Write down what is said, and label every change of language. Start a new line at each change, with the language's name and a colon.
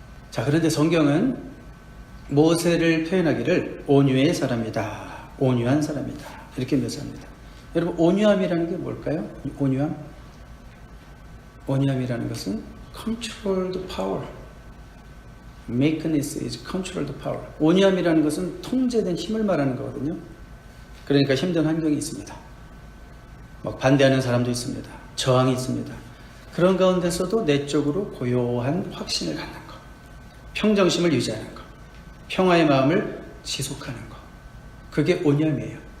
Korean: 자, 그런데 성경은 모세를 표현하기를 온유의 사람이다. 온유한 사람이다. 이렇게 묘사합니다. 여러분, 온유함이라는 게 뭘까요? 온유함? 온유함이라는 것은
English: controlled power. meekness is controlled power.
Korean: 온유함이라는 것은 통제된 힘을 말하는 거거든요. 그러니까 힘든 환경이 있습니다. 반대하는 사람도 있습니다. 저항이 있습니다. 그런 가운데서도 내적으로 고요한 확신을 갖는 것, 평정심을 유지하는 것, 평화의 마음을 지속하는 것, 그게 온유함이에요.